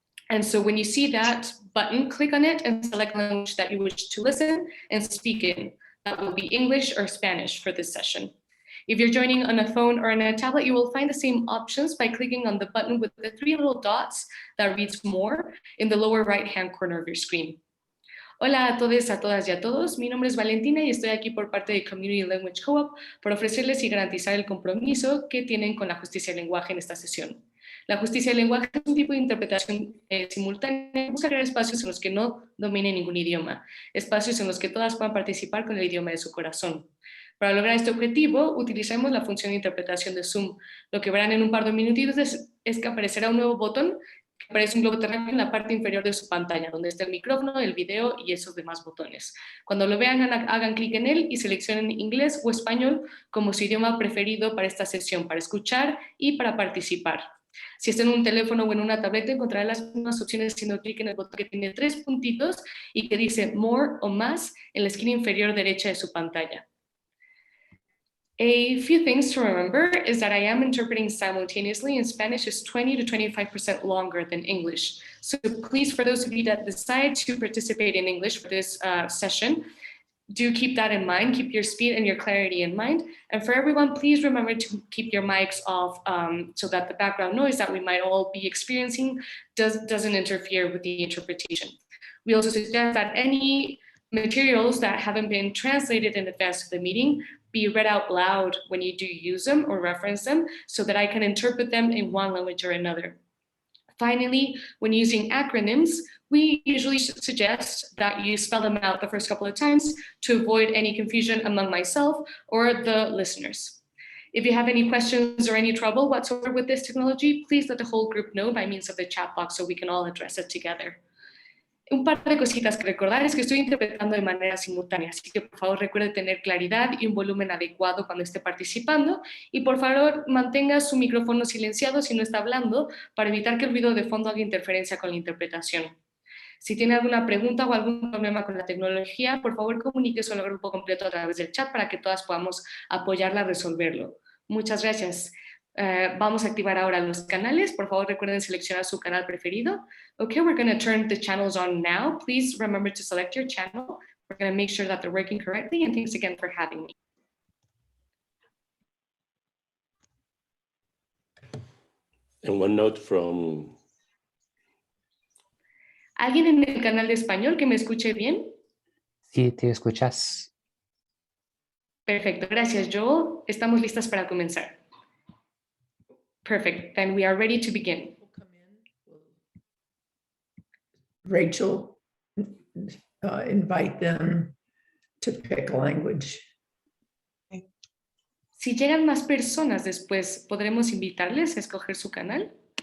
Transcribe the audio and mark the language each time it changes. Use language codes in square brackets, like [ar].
[en] And so when you see that button, click on it and select the language that you wish to listen and speak in. That will be English or Spanish for this session. If you're joining on a phone or on a tablet, you will find the same options by clicking on the button with the 3 little dots that reads More in the lower right-hand corner of your screen. [es] Hola a todos, a todas y a todos. Mi nombre es Valentina y estoy aquí por parte de Community Language Co-op para ofrecerles y garantizar el compromiso que tienen con la justicia del lenguaje en esta sesión. La justicia del lenguaje es un tipo de interpretación simultánea, busca crear espacios en los que no dominen ningún idioma, espacios en los que todas puedan participar con el idioma de su corazón. Para lograr este objetivo, utilizamos la función de interpretación de Zoom. Lo que verán en un par de minutitos es que aparecerá un nuevo botón que aparece un globo terráqueo en la parte inferior de su pantalla, donde está el micrófono, el video y esos demás botones. Cuando lo vean, hagan clic en él y seleccionen inglés o español como su idioma preferido para esta sesión, para escuchar y para participar. Si está en un teléfono o en una tableta, encontrará las mismas opciones haciendo clic en el botón que tiene 3 puntitos y que dice More o Más en la esquina inferior derecha de su pantalla. [en] A few things to remember is that I am interpreting simultaneously, and Spanish is 20 to 25% longer than English. So please, for those of you that decide to participate in English for this session, do keep that in mind, keep your speed and your clarity in mind. And for everyone, please remember to keep your mics off so that the background noise that we might all be experiencing doesn't interfere with the interpretation. We also suggest that any materials that haven't been translated in advance of the meeting be read out loud when you do use them or reference them so that I can interpret them in one language or another. Finally, when using acronyms, we usually suggest that you spell them out the first couple of times to avoid any confusion among myself or the listeners. If you have any questions or any trouble whatsoever with this technology, please let the whole group know by means of the chat box so we can all address it together. [es] Un par de cositas que recordar es que estoy interpretando de manera simultánea, así que por favor recuerde tener claridad y un volumen adecuado cuando esté participando y por favor mantenga su micrófono silenciado si no está hablando para evitar que el ruido de fondo haga interferencia con la interpretación. Si tiene alguna pregunta o algún problema con la tecnología, por favor comuníquese al grupo completo a través del chat para que todas podamos apoyarla a resolverlo. Muchas gracias. Vamos a activar ahora los canales. Por favor, recuerden seleccionar su canal preferido. [en] Okay, we're going to turn the channels on now. Please remember to select your channel. We're going to make sure that they're working correctly. And thanks again for having me. And one note from... [es] ¿Alguien en el canal de español que me escuche bien? Sí, te escuchas. Perfecto, gracias, Joel. Estamos listas para comenzar. [en] Perfect, then we are ready to begin. Rachel, invite them to pick a language. [es] Si llegan más personas después, ¿podremos invitarles a escoger su canal?